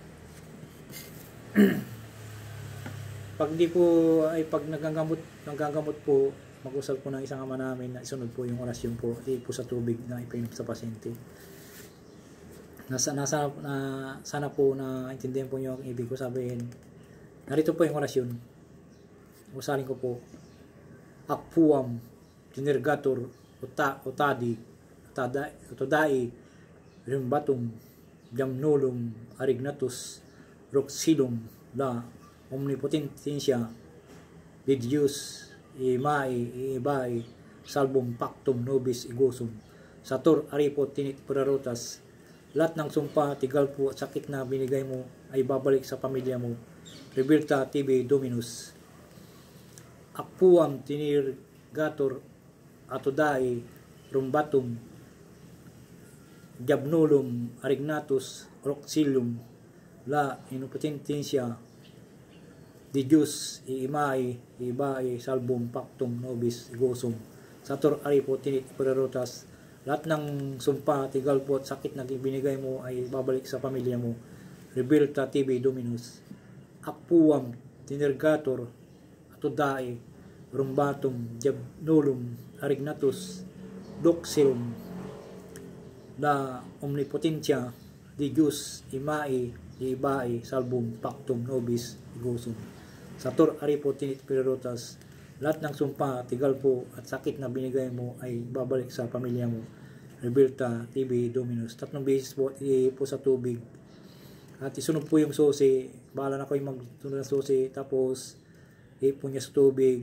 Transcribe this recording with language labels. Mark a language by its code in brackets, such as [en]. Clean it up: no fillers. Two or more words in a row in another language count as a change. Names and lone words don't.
[tl] Pag di po, ay pag nanggagamot po, mag-usal po ng isang ama namin na isunod po yung orasyon po, di po sa tubig na ipainom sa pasyente. Sana po na intindihan po niyo ang ibig ko sabihin. Narito po yung orasyon. Usalin ko po. [la] Akpuam, Tinirgator, Utodai, Rimbatum, Jamnulum, Arignatus, Roxilum, La Omnipotensya, Didius, Ibai, Salbum, Pactum, Nobis, Igosum, Satur, Aripo, Tinit, Purarotas, [tl] lahat ng sumpa, tigalpo at sakit na binigay mo ay babalik sa pamilya mo. [la] Rebirta TV Dominus. Akpuam, Tinirgator, Atodai, Rumbatum, Jabnulum, Arignatus, Roxilum, La Inopotensya, Didius, Ibai, Salbum, Pactum, Nobis, Igosum, Satur, Aripo, Tinit, Purarotas, [tl] lahat ng sumpa, tigalpo at sakit na binigay mo ay babalik sa pamilya mo. [la] Rebirta TV Dominus. Akpuam, Tinirgator, Atodai, Rumbatum, Jabnulum, Arignatus, Doxilum, La Omnipotensya, Didius, Ibai, Salbum, Pactum, Nobis, Igosum, Satur, Aripo, Tinit, Purarotas, [tl] lahat ng sumpa, tigalpo at sakit na binigay mo ay babalik sa pamilya mo. [la] Rebirta TV Dominus. [tl] 3 beses po po sa tubig. At isunod po yung susi. Bahala na kayo magsunod ng susi. Tapos ipon niya sa tubig.